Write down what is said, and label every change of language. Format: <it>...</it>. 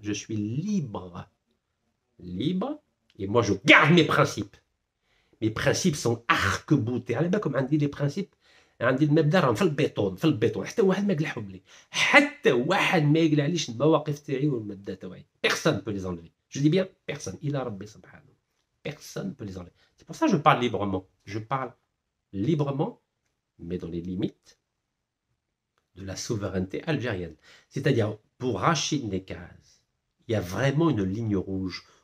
<fr>Je suis libre. Libre. Et moi, je garde mes principes. Mes principes sont arc-boutés. Comme on dit les principes,</fr> <ar>عندي المبدا راهم في البيطون حتى واحد ما يقلعهم لي حتى واحد ما يقلعليش المواقف تاعي والمبدا تاعي.</ar> <fr>Personne peut les enlever. Je dis bien personne. Il a</fr> <ar>Rabbi subhanahu.</ar> <fr>Personne peut les enlever. C'est pour ça que je parle librement. Je parle librement, mais dans les limites de la souveraineté algérienne. C'est-à-dire, pour Rachid Nekaz, il y a vraiment une ligne rouge.</fr>